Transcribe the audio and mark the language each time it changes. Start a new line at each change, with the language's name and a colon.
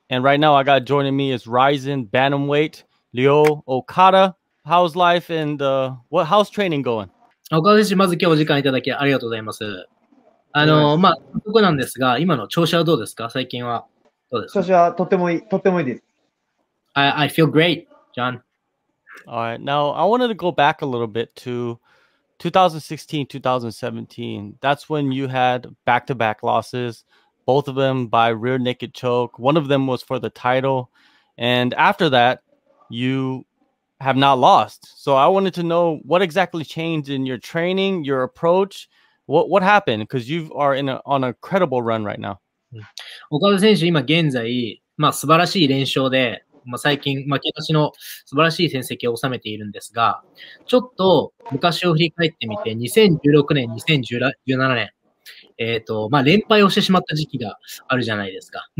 English: And right now I got joining me is Rizin Bantamweight, Ryo Okada. How's life and how's training going?
Japanese: 岡田選手、まず今日お時間いただきありがとうございます。早速なんですが、今の調子はどうですか？最近はどうですか？調子はとってもいいです。
English: I feel great, John. All right. Now, I wanted to go back a little bit to 2016, 2017. That's when you had back-to-back losses, both of them by rear naked choke. One of them was for the title. And after that, you have not lost. So I wanted to know what exactly changed in your training, your approach. What happened? Because you are on a credible run right now.
Japanese: 岡田選手、今現在、素晴らしい連勝で、最近、負けなしの素晴らしい戦績を収めているんですが、ちょっと昔を振り返ってみて、2016年、2017年、連敗をしてしまった時期があるじゃないですか。